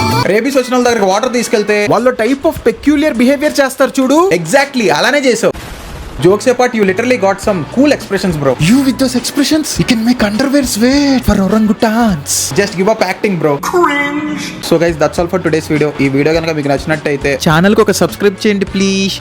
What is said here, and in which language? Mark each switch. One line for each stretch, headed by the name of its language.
Telugu: Rabies వచ్చిన వాళ్ళ దగ్గర వాటర్ తీసుకెళ్తే వాళ్ళు టైప్ ఆఫ్ పెక్యులియర్ బిహేవియర్ చేస్తారు చూడు, ఎగ్జాక్ట్లీ అలానే చేసావు.
English: Jokes apart, you literally got some cool expressions, bro. You with those expressions, you can make underwears wait for orangutans. Just give up acting, bro. Cringe. So guys, that's all for today's video.
Telugu: ఈ video కనుక మీకు నచ్చినట్టయితే channel కి ఒక subscribe చేయండి please.